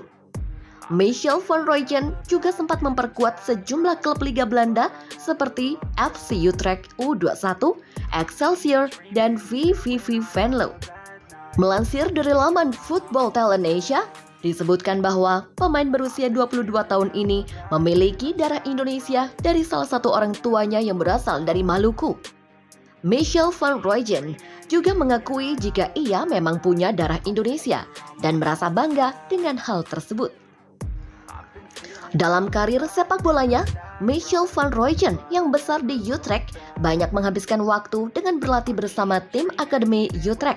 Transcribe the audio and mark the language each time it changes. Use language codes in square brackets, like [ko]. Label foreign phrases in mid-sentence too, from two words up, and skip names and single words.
[id] Michel van Rooyen juga sempat memperkuat sejumlah klub Liga Belanda seperti FC Utrecht U21, Excelsior, dan VVV Venlo. Melansir dari laman Football Talent Asia, disebutkan bahwa pemain berusia 22 tahun ini memiliki darah Indonesia dari salah satu orang tuanya yang berasal dari Maluku. Michel van Rooyen juga mengakui jika ia memang punya darah Indonesia dan merasa bangga dengan hal tersebut. Dalam karir sepak bolanya, Michel van Rooyen yang besar di Utrecht banyak menghabiskan waktu dengan berlatih bersama tim Akademi Utrecht.